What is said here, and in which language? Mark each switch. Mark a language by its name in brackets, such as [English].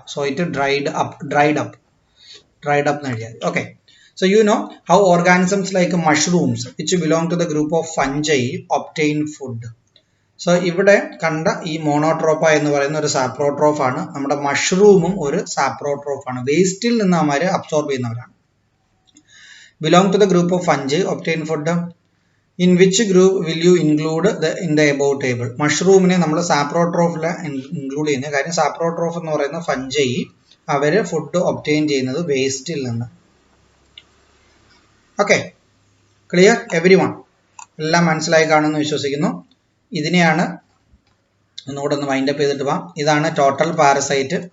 [English] So it dried up എന്ന് എഴുതിയാൽ. Okay. So you know how organisms like mushrooms which belong to the group of fungi obtain food. [Malayalam] So ഇവിടെ കണ്ട ഈ Monotropa എന്ന് പറയുന്ന ഒരു സാപ്രോട്രോഫ് ആണ്. നമ്മുടെ മഷ്റൂമും ഒരു സാപ്രോട്രോഫ് ആണ്. വേസ്റ്റിൽ നിന്ന് അവന്മാർ അബ്സോർബ് ചെയ്യുന്നവരാണ്. [English] Belong to the group of fungi obtain food. In which group will you include in the above table? [Malayalam] മഷ്റൂമിനെ നമ്മൾ സാപ്രോട്രോഫിൽ ഇൻക്ലൂഡ് ചെയ്യുന്നത്. കാര്യം സാപ്രോട്രോഫ് എന്ന് പറയുന്ന ഫഞ്ചൈ അവര് ഫുഡ് ഒബ്റ്റെയിൻ ചെയ്യുന്നത് വേസ്റ്റിൽ നിന്ന്. Okay, [English] Clear everyone? [Malayalam] എല്ലാം മനസ്സിലായി കാണുമെന്ന് വിശ്വസിക്കുന്നു. ഇതിനെയാണ് ഒന്നുകൂടെ ഒന്ന് വൈൻഡപ്പ് ചെയ്തിട്ട് പോവാം. ഇതാണ് ടോട്ടൽ പാരസൈറ്റ്.